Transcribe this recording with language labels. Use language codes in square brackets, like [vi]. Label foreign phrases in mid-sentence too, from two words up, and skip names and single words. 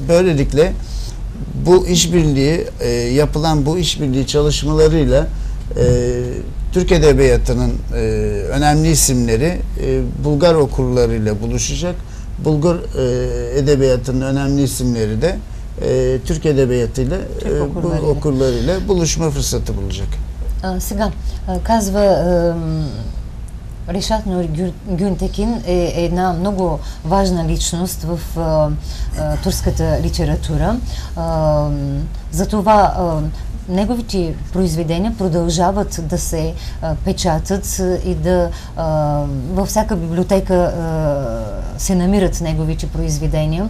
[tr] Böylelikle bu işbirliği, yapılan bu işbirliği çalışmalarıyla Türk Edebiyatı'nın önemli isimleri Bulgar okurlarıyla buluşacak. Bulgar Edebiyatı'nın önemli isimleri de Türk Edebiyatıyla, bu okurlarıyla buluşma fırsatı bulacak. [bg] Сега, казва Решат Нури Гюнтекин е една много важна личност в турската литература. Затова неговите произведения продължават да се печатат и да във всяка библиотека се намират неговите произведения.